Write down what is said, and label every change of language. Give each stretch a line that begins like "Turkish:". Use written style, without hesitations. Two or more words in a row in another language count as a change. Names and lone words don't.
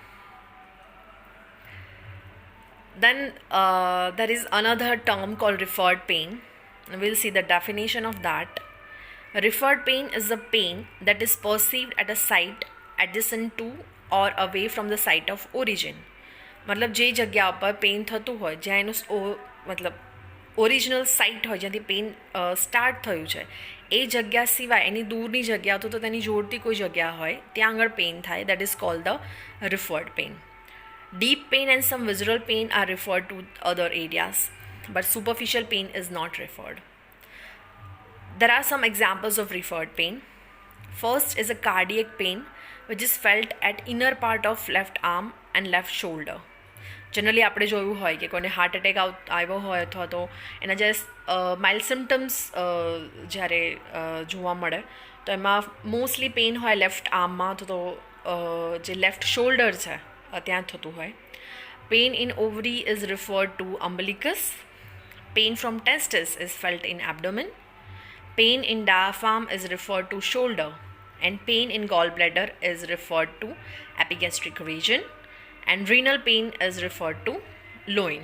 English: Then there is another term called referred pain. We'll see the definition of that. Referred pain is the pain that is perceived at a site adjacent to or away from the site of origin.
Gujarati: मतलब જે જગ્યા પર પેઇન થતું હોય, જ્યાં એનું मतलब
English: original site
Gujarati: હોય, જ્યાંથી પેઇન સ્ટાર્ટ થયું છે, એ જગ્યા સિવાય એની દૂરની જગ્યા તો તેની જોડતી કોઈ જગ્યા હોય ત્યાં આગળ પેઇન થાય.
English: That is called the referred pain. Deep pain and some visceral pain are referred to other areas, but superficial pain is not referred. There are some examples of referred pain. First is a cardiac pain, which is felt at inner part of left arm and left shoulder.
Gujarati: જનરલી આપણે જોયું હોય કે કોઈને
English: heart attack
Gujarati: આવ્યો હોય અથવા તો એના જે
English: mild symptoms
Gujarati: જ્યારે જોવા મળે તો એમાં
English: mostly pain
Gujarati: હોય
English: left arm
Gujarati: અથવા તો જે
English: left shoulder
Gujarati: છે ત્યાં થતું હોય.
English: Pain in ovary is referred to umbilicus. Pain from testis is felt in abdomen. Pain in diaphragm is referred to shoulder, and pain in gallbladder is referred to epigastric region, and renal pain is referred to loin.